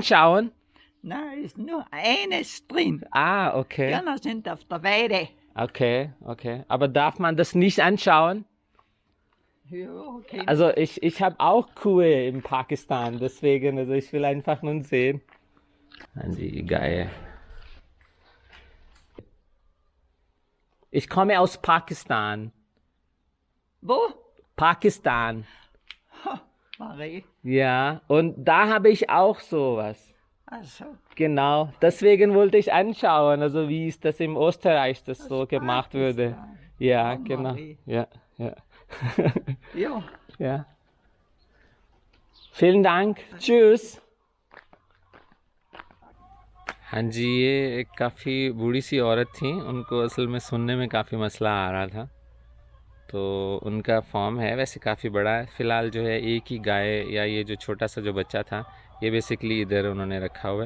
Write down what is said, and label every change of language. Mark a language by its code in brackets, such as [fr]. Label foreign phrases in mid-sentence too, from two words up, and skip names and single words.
[de] anschauen? Nein, ist nur eines drin. Ah, okay. Die anderen sind auf der Weide. Okay, okay. Aber darf man das nicht anschauen? Ja, okay. Also ich habe auch Kühe in Pakistan, deswegen, also ich will einfach nur sehen. [ur] ہاں جی، گائے. [de] Ich komme aus Pakistan. Wo? Pakistan. Marie. Ja, und da habe ich auch sowas. Also, Genau, deswegen wollte ich anschauen, also wie ist das im Österreich das so gemacht würde. Pakistan. Ja, Oh, genau. Marie. Ja, ja. ja. Ja. Vielen Dank. Tschüss. [ur] ہاں جی، یہ ایک کافی بوڑھی سی عورت تھی. ان کو اصل میں سننے میں کافی مسئلہ آ رہا تھا، تو ان کا فارم ہے، ویسے کافی بڑا ہے. فی الحال جو ہے ایک ہی گائے یا یہ جو چھوٹا سا جو بچہ تھا یہ بیسکلی ادھر انہوں نے رکھا ہوا ہے.